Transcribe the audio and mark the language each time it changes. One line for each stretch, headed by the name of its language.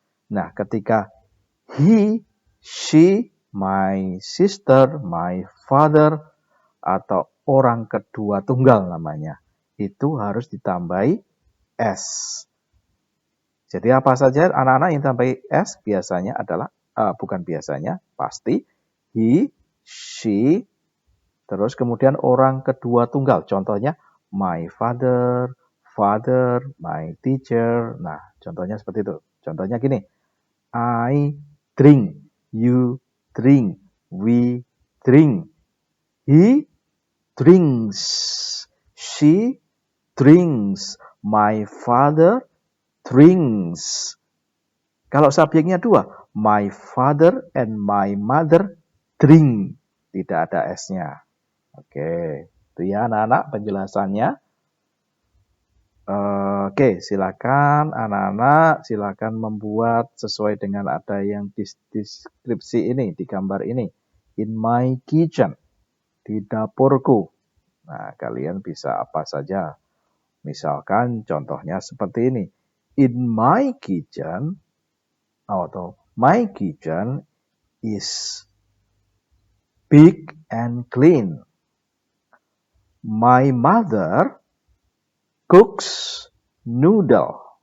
Indonesian: Nah, ketika he, she, my sister, my father, atau orang kedua tunggal namanya, itu harus ditambahi S. Jadi apa saja anak-anak yang tambahi S biasanya adalah, bukan biasanya, pasti he, she, terus kemudian orang kedua tunggal.
English: Contohnya my father, father, my teacher.
Indonesian: Nah, contohnya seperti itu. Contohnya gini,
English: I drink, you drink, we drink, he drinks, she drinks, my father drinks.
Indonesian: Kalau subjeknya dua,
English: my father and my mother drink.
Indonesian: Tidak ada S-nya. Oke, itu ya anak-anak penjelasannya. Oke, silakan anak-anak, silakan membuat sesuai dengan ada yang deskripsi ini, di gambar ini.
English: In my kitchen,
Indonesian: di dapurku. Nah, kalian bisa apa saja. Misalkan contohnya seperti ini.
English: In my kitchen, atau my kitchen is big and clean. My mother cooks noodle.